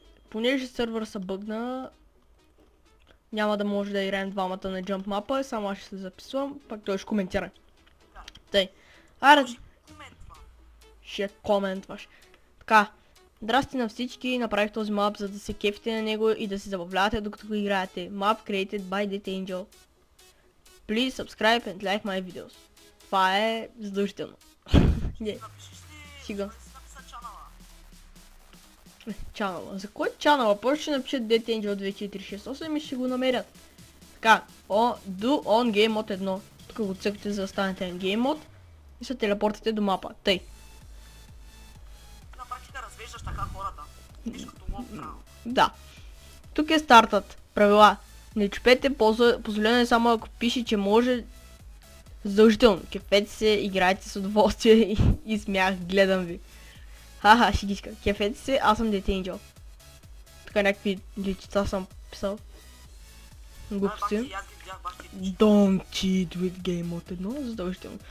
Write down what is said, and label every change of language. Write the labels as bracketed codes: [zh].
[bg] Понеже сервера се бъгна, няма да може да играем двамата на Jump мапа, само аз ще се записвам, пак той ще коментира. Да. Тъй. Аре, Коментва. ще коментваш. Така. Здрасти на всички, направих този мап, за да се кефите на него и да се забавлявате докато го играете. [en] Map created by Dead Angel. Please subscribe and like my videos. [bg] Това е задължително. Не, Напишеш ли... Сега. Да си написа чанала. Чанала. За кой чанала? Първо ще напишат Dead Angel 2468 и ще го намерят. Така, [en] do on game mode 1. [bg] Тук го цъкате за да станете на game mode и се телепортите до мапа. Тъй. На практика развеждаш така хората. Виж като лоб право. Да. Тук е стартът. Правила. Не чупете, позволено е само ако пише, че може. Задължително. Кефете се, играйте с удоволствие и смях, гледам ви. Ха-ха, шигичка. Кефете се, аз съм Dead Angel. Тук някакви личица съм писал. Глупости. Аз ги видях, бах ти. [en] Don't cheat with game mode 1, [bg] задължително.